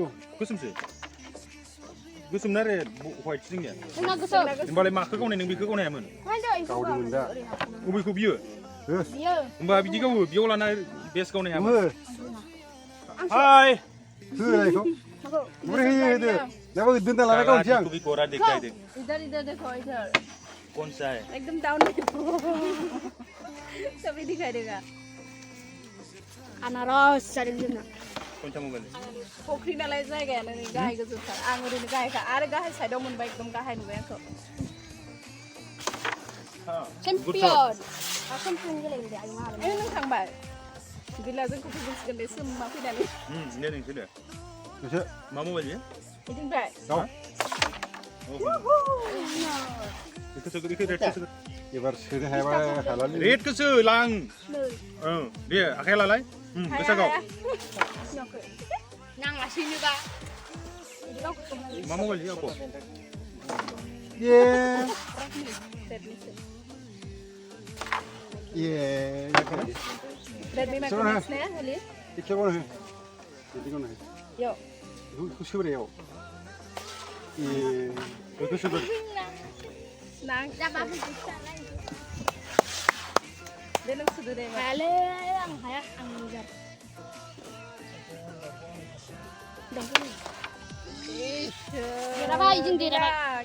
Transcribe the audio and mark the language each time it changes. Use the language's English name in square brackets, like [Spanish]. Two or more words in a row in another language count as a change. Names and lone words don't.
[Bodo] गोसोमसो गोसोम ना रे white जोंनिया जोंना गोसोम होमबालाय माखौ गावनाय नों बेखौ गावनायामोन गावदोंमोन दा बबेखौ बियो बियो होमबा बिदि गावो बेयाव लाना बेस गावनाय हो हायामोन हाय होनायखौ बोरै होयो होदो दाबो दोनना लाना गावनोसै आं [Hindi] भी कोरा दिखाई दे इधर इधर देखो इधर कौन सा है एकदम डाउन तभी दिखाई देगा [Bodo] आनारस जादों जोंना [Hindi] कौन सा मोबाइल [Bodo] फख्रि नालाय जायगायानो नै गाहाय गोजौथार आं ओरैनो गाहायखा आरो गाहाय साइडआव मोनबाय एकदम गाहाय नुबाय आंखौ चेम्पियन चेम्पियन गेलेयो आयु मा ए नों थांबाय गैला जोंखौ फैसिगोन दे सोमा फैनानै दे नोंसो दे नोंसो मा मबाइल बेयो बिदिनिफ्राय गाव बेखौ सोगोर बेखौ रेड सोगोर एबार सोनो हायाबा हालालै रेड खौसो लां दे आखाइ लालाय गोसा गाव नांलासैनोबा मा मबाइल बेयो आबौ ये ये रेडमी माइक्रो मैक्स ने होली इखेबावनो हो बिदिखौनो हो यो बेखौ सोब्रायाव ये बेखौ सोगोर नां जाबा दे नों सुदो दे हायालै आं हाया आं लुजार देराबाय जों देराबाय